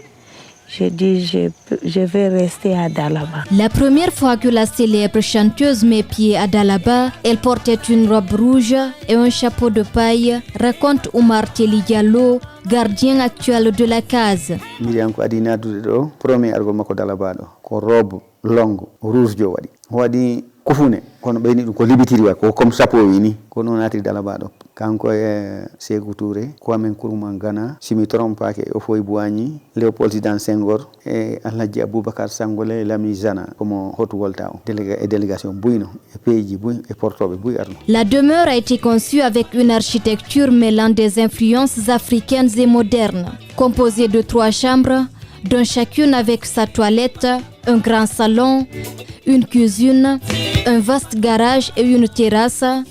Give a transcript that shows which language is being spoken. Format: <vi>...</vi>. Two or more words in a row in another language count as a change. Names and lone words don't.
<fr>J'ai dit, je vais rester à Dalaba. La première fois que la célèbre chanteuse met pied à Dalaba, elle portait une robe rouge et un chapeau de paille, raconte Oumar Teli Diallo, gardien actuel de la case.</fr> <ff>Myriam ko adina do premier argo mako Dalaba do ko</ff> <fr>robe longue rouge</fr> <ff>jo wadi kufune kono ɓeyni ɗum ko libitiri wa ko</ff> <fr>comme chapeau</fr> <ff>wini ko noon natiri Dalaba ɗo kanko e Sékou Touré ko amen Kourouman Gana simi trompake o foy Boigny Léopold Sédar Senghor e Alhaji Aboubacar Sangolé Lami Zana komo hotu wolta o délégation buyno e pays buy e portoɓe buy arno.</ff> <fr>La demeure a été conçue avec une architecture mêlant des influences africaines et modernes, composée de 3 chambres, dont chacune avec sa toilette, un grand salon, une cuisine, un vaste garage et une terrasse.</fr>